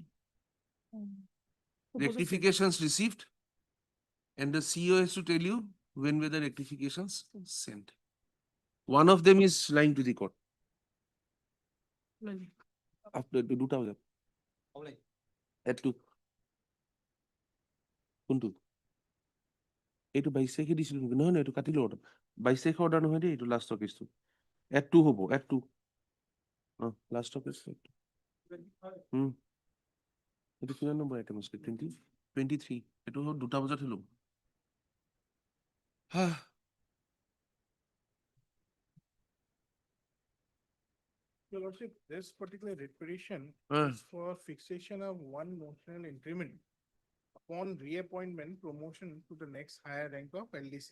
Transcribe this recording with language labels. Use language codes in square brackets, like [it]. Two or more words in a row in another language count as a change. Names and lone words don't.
[en] Proposal sent. rectifications received, and the CEO has to tell you when were the rectifications sent. One of them is lying to the court. Lordship. After the 2,000. Add to. [as] কোনটো? এইটো 22 তাৰিখে দিছিলো নেকি? নহয় নহয়, এইটো কাটি লওঁ। 22 তাৰিখৰ অৰ্ডাৰ নহয় দেই, এইটো [en] last case. Add to হ'ব, add to. last case. [as] এইটো কিমান নম্বৰ আইটেম আছিলে? 23। এইটো 2টা বজাত হলো। [en] Your Lordship, this particular writ petition Ah. is for fixation of one notional increment upon reappointment promotion to the next higher rank of LDC.